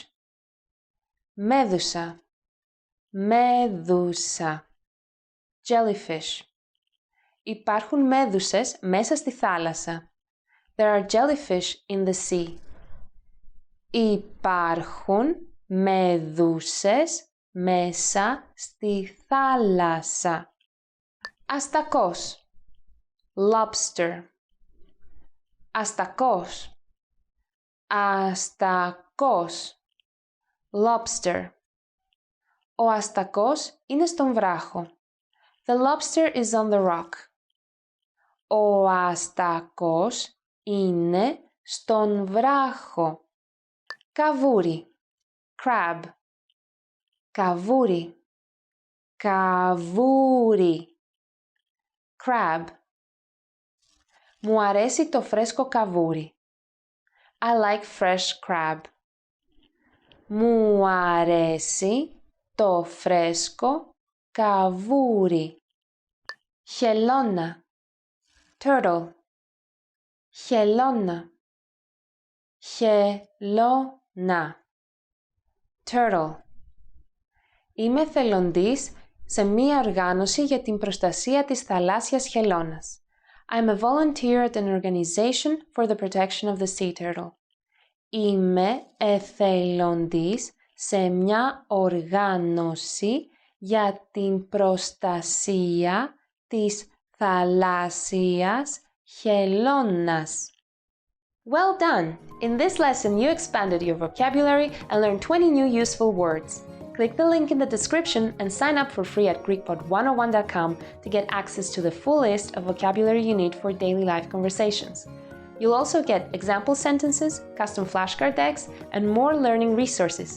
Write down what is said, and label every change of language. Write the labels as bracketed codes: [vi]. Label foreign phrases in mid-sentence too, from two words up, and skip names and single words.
[el] Μέδουσα, μέδουσα, jellyfish. Υπάρχουν μέδουσες μέσα στη θάλασσα. [en] There are jellyfish in the sea. [el] Υπάρχουν μέδουσες μέσα στη θάλασσα. Αστακός, lobster. Αστακός, αστακός, lobster. Ο αστακός είναι στον βράχο. [en] The lobster is on the rock. [el] Ο αστακός είναι στον βράχο. Καβούρι, crab. Καβούρι, καβούρι, crab. Μου αρέσει το φρέσκο καβούρι. [en] I like fresh crab. [el] Μου αρέσει το φρέσκο καβούρι. Χελώνα, turtle. Χελώνα, χελώνα, turtle. Είμαι θελοντής σε μία οργάνωση για την προστασία της θαλάσσιας χελώνας. [en] I'm a volunteer at an organization for the protection of the sea turtle. [el] Είμαι εθελοντής σε μια οργάνωση για την προστασία της θαλάσσιας χελώνας. [en] Well done! In this lesson, you expanded your vocabulary and learned 20 new useful words. Click the link in the description and sign up for free at GreekPod101.com to get access to the full list of vocabulary you need for daily life conversations. You'll also get example sentences, custom flashcard decks, and more learning resources.